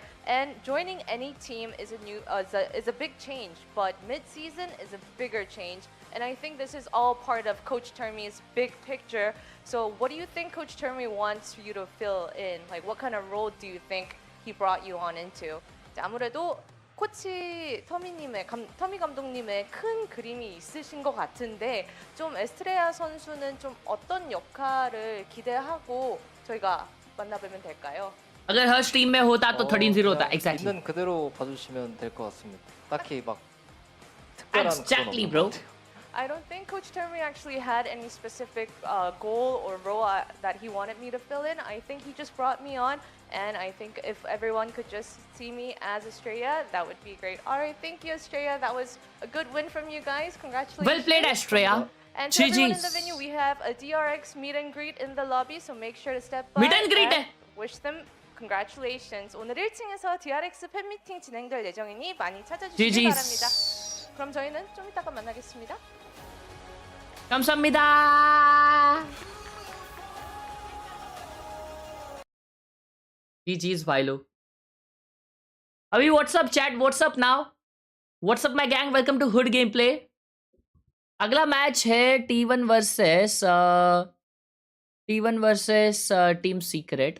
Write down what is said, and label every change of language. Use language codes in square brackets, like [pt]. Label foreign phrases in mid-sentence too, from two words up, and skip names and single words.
[en] And joining any team is a big change, but mid-season is a bigger change. And I think this is all part of Coach Termi's big picture. So what do you think Coach Termi wants you to fill in? Like what kind of role do you think he brought you on into? [ko] 아무래도 코치 터미 감독님의 큰 그림이 있으신 것 같은데 좀 에스트레아 선수는 좀 어떤 역할을 기대하고 저희가 만나보면 될까요? [hi] अगर हर टीम में होता तो 13-0 होता. [ko] 그냥 [en] Exactly. [ko] 있는 그대로 봐주시면 될 것 같습니다. 딱히 막 특별한 [en] Exactly, [ko] 그건 [en] bro. [ko] 없는 것 같아요. [en] I don't think Coach Termi actually had any specific goal or role that he wanted me to fill in. I think he just brought me on, and I think if everyone could just see me as Estrella, that would be great. All right, thank you, Estrella. That was a good win from you guys. Congratulations. Well played, Estrella. And to everyone in the GG's. venue, we have a DRX meet and greet in the lobby, so make sure to step by Meet and greet 해. wish them congratulations. [ko] 오늘 1층에서 DRX 팬미팅 진행될 예정이니 많이 찾아주시기 [en] GG's. [ko] 바랍니다. 그럼 저희는 좀 이따가 만나겠습니다. 감사합니다. [hi] GG's भाई लोग. [en] अभी what's up chat what's up now. What's up my gang, welcome to hood game play. [hi] अगला मैच है T1 वर्सेस टीम सीक्रेट.